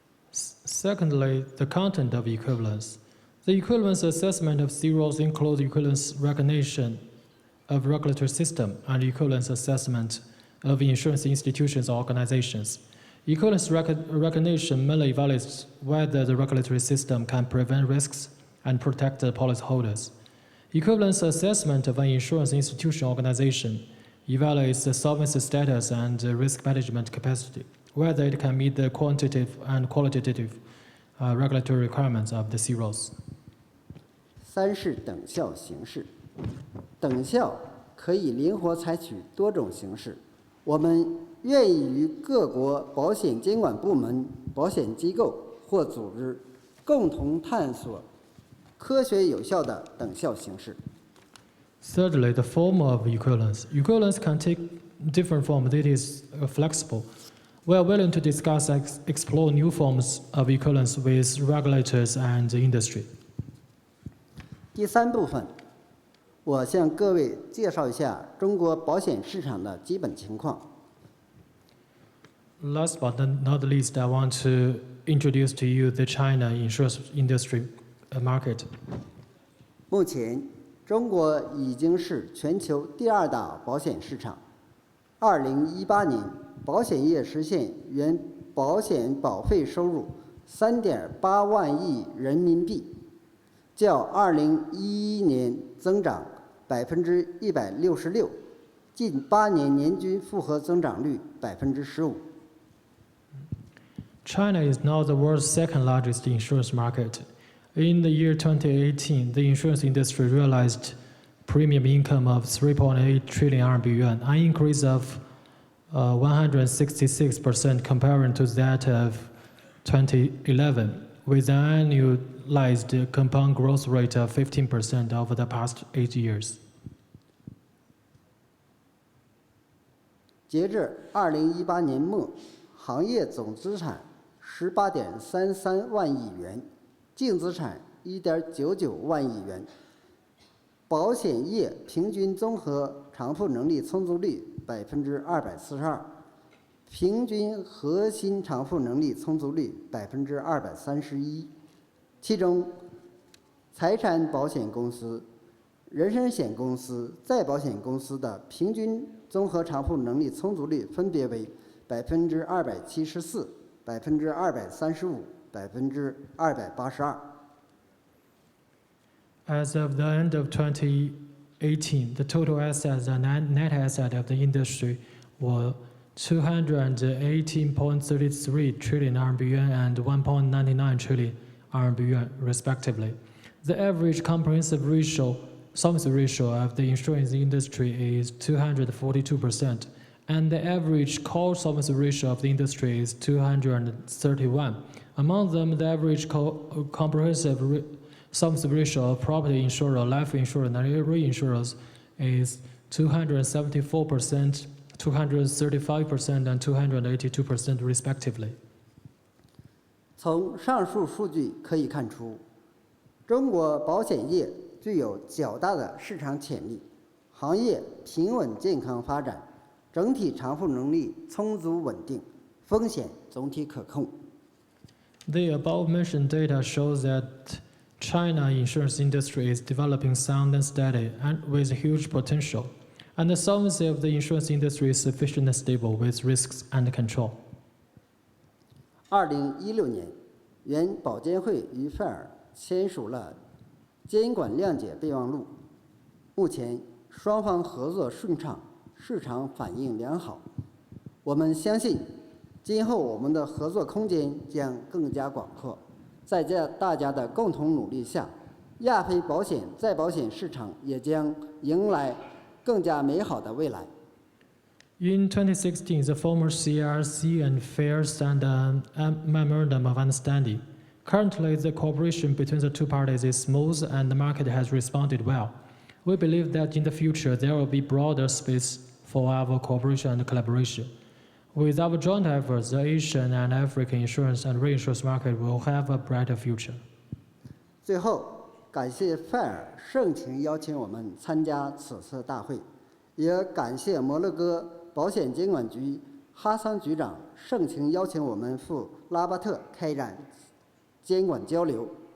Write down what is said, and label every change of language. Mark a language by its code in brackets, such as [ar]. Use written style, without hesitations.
[en] Secondly, the content of equivalence. The equivalence assessment of C-rules includes equivalence recognition of regulatory system and equivalence assessment of insurance institutions or organizations. Equivalence recognition mainly evaluates whether the regulatory system can prevent risks and protect the policyholders. Equivalence assessment of an insurance institution or organization evaluates the solvency status and risk management capacity, whether it can meet the quantitative and qualitative regulatory requirements of the C-rules. [zh] 三是等效形式，等效可以灵活采取多种形式。我们愿意与各国保险监管部门、保险机构或组织共同探索科学有效的等效形式。 [en] Thirdly, the form of equivalence. Equivalence can take different forms. It is flexible. We are willing to discuss and explore new forms of equivalence with regulators and industry. [zh] 第三部分，我向各位介绍一下中国保险市场的基本情况。 [en] Last but not least, I want to introduce to you the China insurance industry market. [zh] 目前，中国已经是全球第二大保险市场。 2018年，保险业实现原保险保费收入3.8万亿人民币，较2011年增长166%，近8年年均复合增长率15%。 [en] China is now the world's second largest insurance market. In the year 2018, the insurance industry realized premium income of 3.8 trillion RMB yuan, an increase of 166% compared to that of 2011, with an annualized compound growth rate of 15% over the past 8 years. [zh] 截至2018年末，行业总资产18.33万亿元，净资产1.99万亿元。保险业平均综合偿付能力充足率242%，平均核心偿付能力充足率231%。其中，财产保险公司、人身险公司、再保险公司的平均综合偿付能力充足率分别为274%、235%、282%。 [en] As of the end of 2018, the total assets and net asset of the industry were 218.33 trillion RMB yuan and 1.99 trillion RMB yuan, respectively. The average comprehensive solvency ratio of the insurance industry is 242%, and the average core solvency ratio of the industry is 231. Among them, the average comprehensive solvency ratio of property insurer, life insurer, and reinsurers is 274%, 235%, and 282%, respectively. [zh] 从上述数据可以看出，中国保险业具有较大的市场潜力，行业平稳健康发展，整体偿付能力充足稳定，风险总体可控。 [en] The above-mentioned data shows that China insurance industry is developing sound and steady and with huge potential, and the solvency of the insurance industry is sufficient and stable with risks and control. [zh] 2016年，原保监会与费尔签署了监管谅解备忘录，目前双方合作顺畅，市场反应良好。我们相信，今后我们的合作空间将更加广阔。在大家的共同努力下，亚非保险再保险市场也将迎来更加美好的未来。 [en] In 2016, the former CRC and FAIR signed a memorandum of understanding. Currently, the cooperation between the two parties is smooth and the market has responded well. We believe that in the future, there will be broader space for our cooperation and collaboration. With our joint efforts, the Asian and African insurance and reinsurance market will have a brighter future. [zh] 最后，感谢费尔盛情邀请我们参加此次大会，也感谢摩洛哥保险监管局哈桑局长盛情邀请我们赴拉巴特开展监管交流。